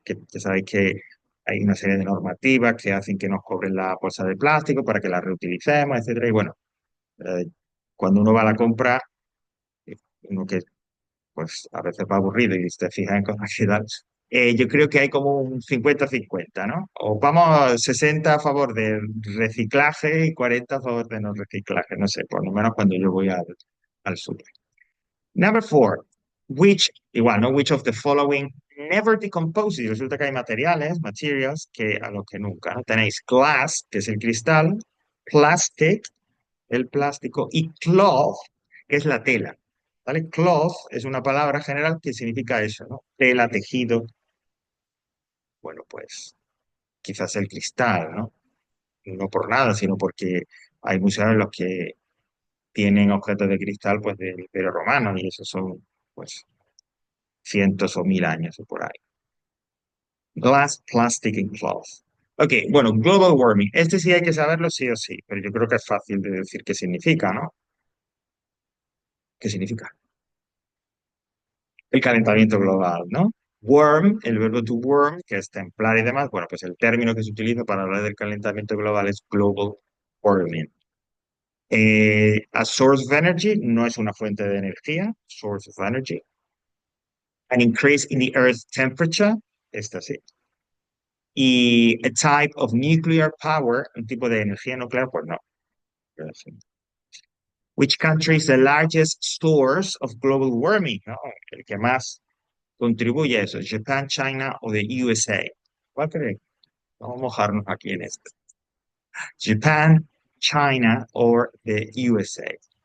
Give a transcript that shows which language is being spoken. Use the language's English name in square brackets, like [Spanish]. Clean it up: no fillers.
[Spanish] Que ya sabéis que hay una serie de normativas que hacen que nos cobren la bolsa de plástico para que la reutilicemos, etcétera. Y bueno, eh, cuando uno va a la compra, uno que pues a veces va aburrido y te fijas en cosas que tal, yo creo que hay como un 50-50, ¿no? O vamos 60 a favor del reciclaje y 40 a favor de no reciclaje, no sé, por lo menos cuando yo voy al súper. [English] Number four, [Spanish] igual, ¿no? [English] Which of the following never decomposes. [Spanish] Y resulta que hay materials, que a lo que nunca, ¿no? Tenéis glass, que es el cristal, plastic, el plástico, y cloth, que es la tela. ¿Vale? Cloth es una palabra general que significa eso, ¿no? Tela, tejido. Bueno, pues quizás el cristal, ¿no? No por nada, sino porque hay museos en los que tienen objetos de cristal, pues, del Imperio Romano, y esos son, pues, cientos o mil años o por ahí. [English] Glass, plastic and cloth. [Spanish] Ok, bueno, global warming. Este sí hay que saberlo sí o sí, pero yo creo que es fácil de decir qué significa, ¿no? ¿Qué significa? El calentamiento global, ¿no? Warm, el verbo to warm, que es templar y demás, bueno, pues el término que se utiliza para hablar del calentamiento global es global warming. [English] A source of energy [Spanish] no es una fuente de energía, [English] source of energy. An increase in the Earth's temperature, [Spanish] esta sí. [English] Y a type of nuclear power, [Spanish] un tipo de energía nuclear, pues no. [English] Which country is the largest source of global warming? [Spanish] ¿No? El que más contribuye a eso, Japan, China o the USA. ¿Cuál crees? Vamos a mojarnos aquí en esto. Japan, China or the USA.